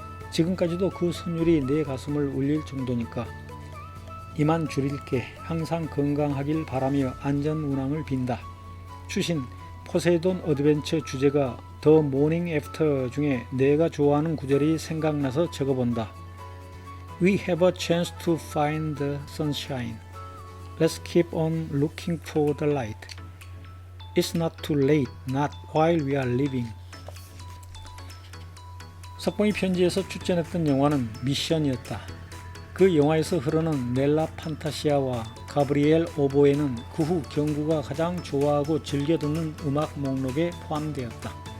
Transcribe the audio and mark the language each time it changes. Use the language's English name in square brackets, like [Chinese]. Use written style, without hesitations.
[Korean] 지금까지도 그 선율이 내 가슴을 울릴 정도니까. 이만 줄일게. 항상 건강하길 바라며 안전운항을 빈다. 추신 포세이돈 어드벤처 주제가 더 모닝 애프터 중에 내가 좋아하는 구절이 생각나서 적어본다. [English] We have a chance to find the sunshine. Let's keep on looking for the light. It's not too late, not while we are living. [Korean] 석봉이 편지에서 출전했던 영화는 미션이었다. 그 영화에서 흐르는 넬라 판타시아와 가브리엘 오보에는 그 후 경구가 가장 좋아하고 즐겨 듣는 음악 목록에 포함되었다.